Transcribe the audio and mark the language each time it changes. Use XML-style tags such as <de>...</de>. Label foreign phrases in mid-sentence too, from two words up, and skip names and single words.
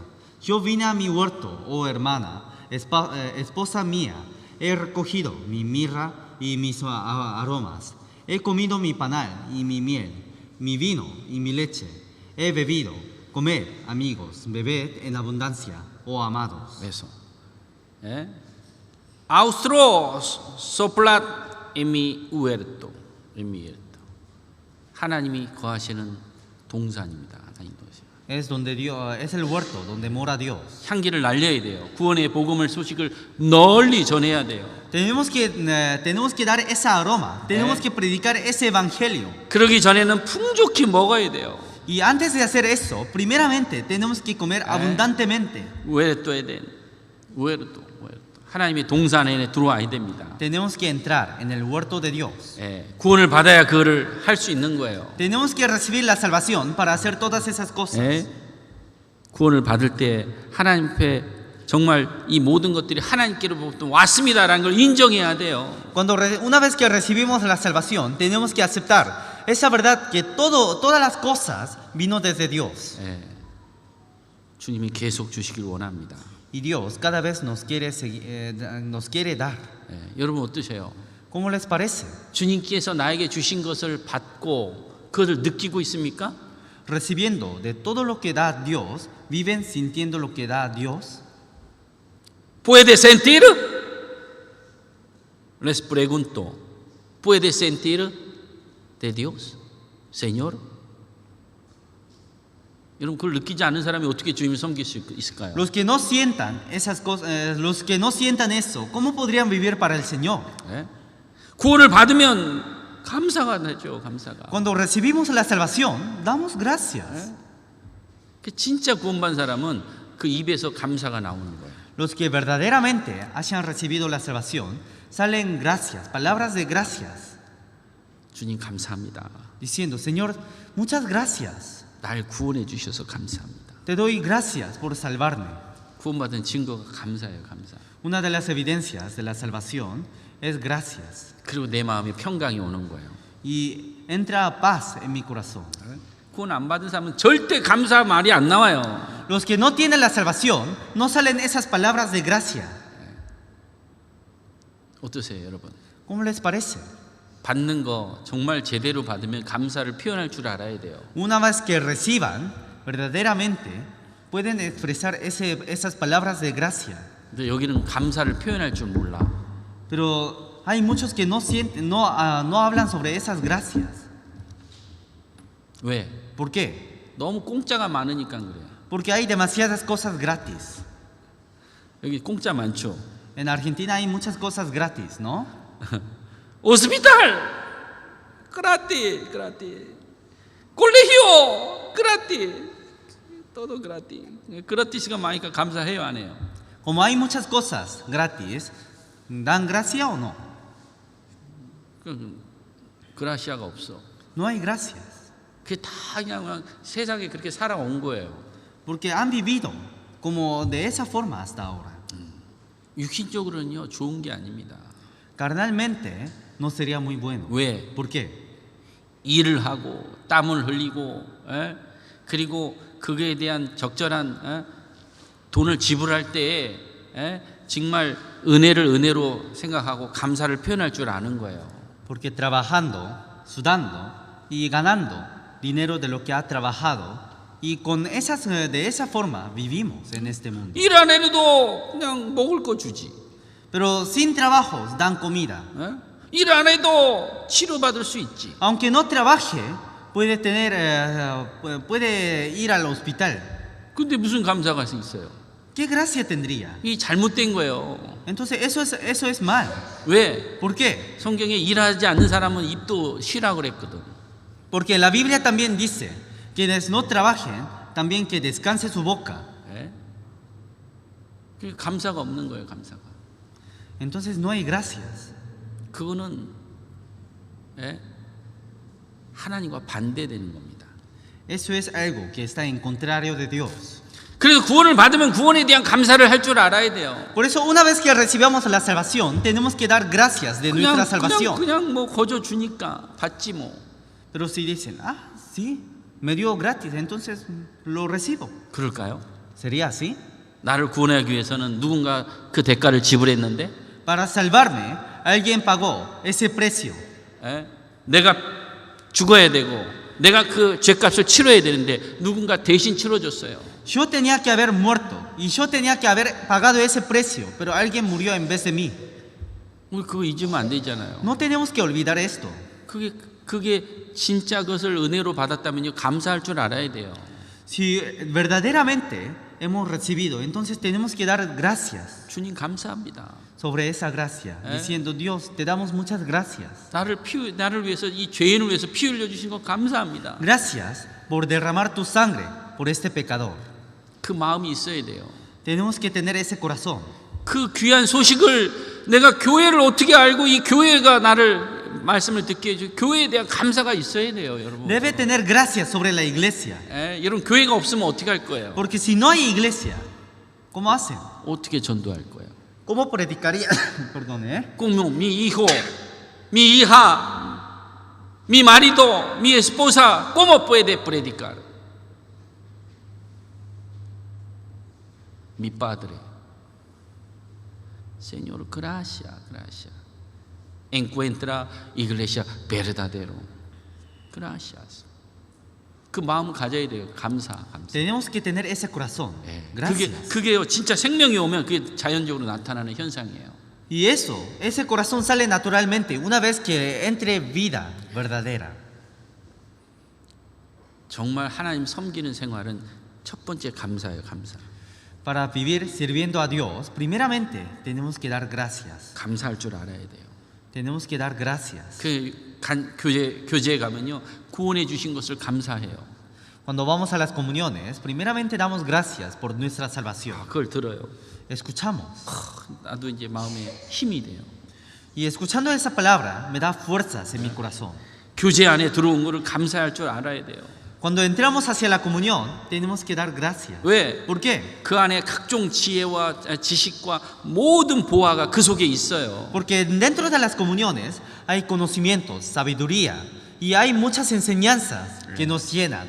<es>Yo vine a mi huerto, oh hermana, esposa mía, he recogido mi mirra y mis aromas, he comido mi panal y mi miel, mi vino y mi leche, he bebido. Comed, amigos, bebed en abundancia, oh amados. Eso. Austro soplat en mi huerto.</es> <ko>하나님이 거하시는 동산입니다. 하나님 동산.</ko> <es>Es donde Dios, es el huerto donde mora Dios.</es> <ko>향기를 날려야 돼요. 구원의 복음을 소식을 널리 전해야 돼요.</ko> <es>Tenemos que dar esa aroma. Tenemos que predicar ese evangelio.</es> <ko>그러기 전에는 풍족히 먹어야 돼요.</ko> <es>Y antes de hacer eso, primeramente tenemos que comer abundantemente.</es> <ko>huerto 하나님의 동산 안에 들어와야 됩니다.</ko> <es>Tenemos que entrar en el huerto de Dios.</es> <ko>구원을 받아야 그거를 할 수 있는 거예요.</ko> <es>Tenemos que recibir la salvación para hacer todas esas cosas.</es> <ko>구원을 받을 때 하나님 앞에 정말 이 모든 것들이 하나님께로부터 왔습니다라는 걸 인정해야 돼요.</ko> <es>Una vez que recibimos la salvación, tenemos que aceptar esa verdad que todas las cosas vino desde Dios.</es> <ko>주님이 계속 주시길 원합니다.</ko> <es>Y Dios cada vez nos quiere dar.</es> <ko>여러분 어떠세요?</ko> <es>¿Cómo les parece?</es> <ko>주님께서 나에게 주신 것을 받고 그것을 느끼고 있습니까?</ko> <es>Recibiendo de todo lo que da Dios, viven sintiendo lo que da Dios. ¿Puede sentir? Les pregunto, ¿puede sentir de Dios, Señor?</es> <ko>여러분 그걸 느끼지 않는 사람이 어떻게 주님을 섬길 수 있을까요?</ko> <es>Los que no sientan esas cosas, los que no sientan eso, ¿cómo podrían vivir para el Señor?</es> <ko>예? 구원을 받으면 감사가 되죠. 감사가.</ko> <es>Cuando recibimos la salvación, damos gracias.</es> <ko>그 진짜 구원받은 사람은 그 입에서 감사가 나오는 거예요.</ko> <es>Los que verdaderamente hayan recibido la salvación, salen gracias, palabras de gracias,</es> <ko>주님 감사합니다.</ko> <es>diciendo, Señor, muchas gracias.</es> <ko>날 구원해 주셔서 감사합니다.</ko> <es>Te doy gracias por salvarme.</es> <ko>구원받은 증거가 감사예요. 감사.</ko> <es>Una de las evidencias de la salvación es gracias.</es> <ko>그리고 내 마음에 평강이 오는 거예요.</ko> <es>Y entra paz en mi corazón.</es> <ko>구원 안 받은 사람은 절대 감사 말이 안 나와요.</ko> <es>Los que no tienen la salvación, no salen esas palabras de gracia.</es> <ko>어떠세요, 여러분?</ko> <es>¿Cómo les parece?</es> <ko>받는 거 정말 제대로 받으면 감사를 표현할 줄 알아야 돼요.</ko> <es>Una vez que reciban, verdaderamente pueden expresar esas palabras de gracia.</es> <ko>근데 여기는 감사를 표현할 줄 몰라.</ko> <es>Pero hay muchos que no sienten, no hablan sobre esas gracias.</es> <ko>왜?</ko> <es>¿Por qué?</es> <ko>너무 공짜가 많으니까 그래요.</ko> <es>Porque hay demasiadas cosas gratis.</es> <ko>여기 공짜 많죠.</ko> <es>En Argentina hay muchas cosas gratis, ¿no? 호스피탈 gratis, gratis. 콜레히오 gratis. todo gratis.</es> <ko>gratis가 많으니까 감사해요, 안 해요?</ko> <es>Como hay muchas cosas gratis, ¿dan gracia o no?</es> <ko>그라시아가 없어.</ko> <es>No hay gracias.</es> <ko>그게 다 그냥 세상에 그렇게 살아온 거예요.</ko> <es>Porque han vivido como de esa forma hasta ahora.</es> <ko>육신적으로는요 좋은 게 아닙니다.</ko> <es>Carnalmente no sería muy bueno.</es> <ko>왜?</ko> <es>¿Por qué?</es> <ko>일을 하고 땀을 흘리고 그리고 그거에 대한 적절한 돈을 지불할 때에 정말 은혜를 은혜로 생각하고 감사를 표현할 줄 아는 거예요.</ko> <es>Porque trabajando, sudando y ganando dinero de lo que ha trabajado y con de esa forma vivimos en este mundo.</es> <ko>일 안 해도 그냥 먹을 거 주지.</ko> <es>Pero sin trabajos dan comida.</es> <ko>일 안 해도 치료받을 수 있지.</ko> <es>Aunque no trabaje, puede ir al hospital.</es> <ko>근데 무슨 감사가 있어요?</ko> <es>¿Qué gracia tendría?</es> <ko>이 잘못된 거예요.</ko> <es>Entonces eso es mal.</es> <ko>왜?</ko> <es>¿Por qué?</es> <ko>성경에 일하지 않는 사람은 입도 쉬라 그랬거든.</ko> <es>Porque la Biblia también dice, quienes no trabajen, también que descanse su boca.</es> <ko>그 감사가 없는 거예요, 감사가.</ko> <es>Entonces no hay gracias.</es> <ko>그거는 하나님과 반대되는 겁니다.</ko> <es>Eso es algo que está en contrario de Dios.</es> <ko>그래서 구원을 받으면 구원에 대한 감사를 할 줄 알아야 돼요.</ko> <es>Por eso una vez que recibamos la salvación, tenemos que dar gracias de nuestra salvación.</es> <ko>그냥 뭐 거저 주니까 받지 뭐.</ko> <es>Pero si dicen, sí, me dio gratis, entonces lo recibo.</es> <ko>그럴까요?</ko> <es>¿Sería así?</es> <ko>나를 구원하기 위해서는 누군가 그 대가를 지불했는데</ko> <es>Para salvarme, alguien pagó ese precio.</es> <ko>내가 죽어야 되고 내가 그 죄값을 치러야 되는데 누군가 대신 치러줬어요.</ko> <es>Yo tenía que haber muerto y yo tenía que haber pagado ese precio, pero alguien murió en vez de mí.</es> <ko>우리 그거 잊으면 안 되잖아요.</ko> <es>No tenemos que olvidar esto.</es> <ko>그게 진짜 그것을 은혜로 받았다면요 감사할 줄 알아야 돼요.</ko> <es>Si verdaderamente hemos recibido, entonces tenemos que dar gracias</es> <ko>주님 감사합니다.</ko> <es>sobre esa gracia, diciendo, Dios, te damos muchas gracias.</es> <ko>나를 위해서 이 죄인을 위해서 피 흘려 주신 거 감사합니다.</ko> <es>Gracias por derramar tu sangre por este pecador.</es> <ko>그 마음이 있어야 돼요.</ko> <es>Tenemos que tener ese corazón.</es> <ko>그 귀한 소식을 내가 교회를 어떻게 알고 이 교회가 나를 말씀을 듣게 해줘 교회에 대한 감사가 있어야 돼요, 여러분.</ko> <es>Debe tener gracias sobre la iglesia.</es> <ko>여러분 교회가 없으면 어떻게 할 거예요?</ko> <es>Porque si no hay iglesia, ¿cómo hacen? 어떻게 전도할 거예요? ¿Cómo predicaría? Perdón, como mi hijo, mi hija, mi marido, mi esposa, ¿cómo puede predicar? Mi padre. Señor, gracias, gracias. Encuentra iglesia verdadero. Gracias.</es> <ko>그 마음 가져야 돼요. 감사.</ko> <es>Tenemos que tener ese corazón. Gracias.</es> <ko>그게요. 진짜 생명이 오면 그게 자연적으로 나타나는 현상이에요.</ko> <es>Y ese corazón sale naturalmente una vez que entre vida verdadera.</es> <ko>정말 하나님 섬기는 생활은 첫 번째 감사예요, 감사.</ko> <es>Para vivir sirviendo a Dios, primeramente tenemos que dar gracias.</es> <ko>감사할 줄 알아야 돼요.</ko> <es>Tenemos que dar gracias.</es> <ko>교제에 가면요, 구원해 주신 것을 감사해요.</ko> <es>Cuando vamos a las comuniones, primeramente damos gracias por nuestra salvación.</es> <ko>그걸 들어요.</ko> <es>Escuchamos.</es> <ko>나도 이제 마음에 힘이 돼요.</ko> <es>Y escuchando esa palabra me da fuerzas en mi corazón.</es> <ko>교제 안에 들어온 것을 감사할 줄 알아야 돼요.</ko> <es>Cuando entramos hacia la comunión, tenemos que dar gracias.</es> <ko>왜?</ko> <es>¿Por qué?</es> <ko>그 안에 각종 지혜와 지식과 모든 보화가 그 속에 있어요.</ko> <es>Porque dentro de las comuniones hay conocimientos, sabiduría y hay muchas enseñanzas que nos llenan.</es>